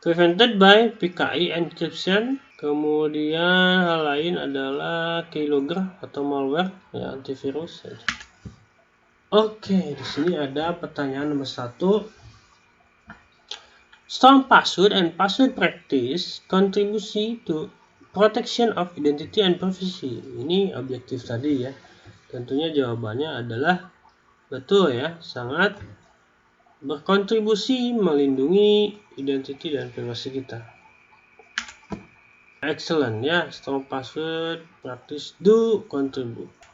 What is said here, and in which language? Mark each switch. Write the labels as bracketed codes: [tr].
[en] Prevented by PKI encryption. [id] Kemudian hal lain adalah keylogger atau malware ya, antivirus. Oke, di sini ada pertanyaan nomor 1. [en] Strong password and password practice contribution to protection of identity and privacy. [id] Ini objektif tadi ya. Tentunya jawabannya adalah betul ya, sangat berkontribusi melindungi identiti dan privasi kita. [en] Excellent ya, strong password practice do contribute.